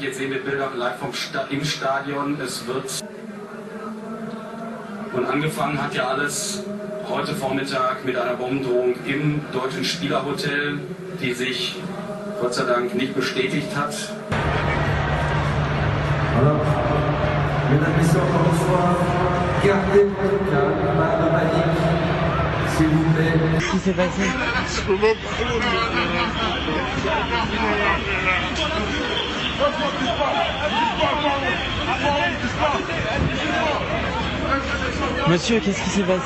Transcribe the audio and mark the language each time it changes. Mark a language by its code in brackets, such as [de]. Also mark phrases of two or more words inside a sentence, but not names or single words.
[de] Jetzt sehen wir Bilder live im Stadion. Es wird und angefangen hat ja alles heute Vormittag mit einer Bombendrohung im deutschen Spielerhotel, die sich Gott sei Dank nicht bestätigt hat. [fr] Alors, mesdames et messieurs, encore une fois, gardez votre calme, pas de panique, s'il vous plaît. Qu'est-ce qui s'est passé? Monsieur, qu'est-ce qui s'est passé?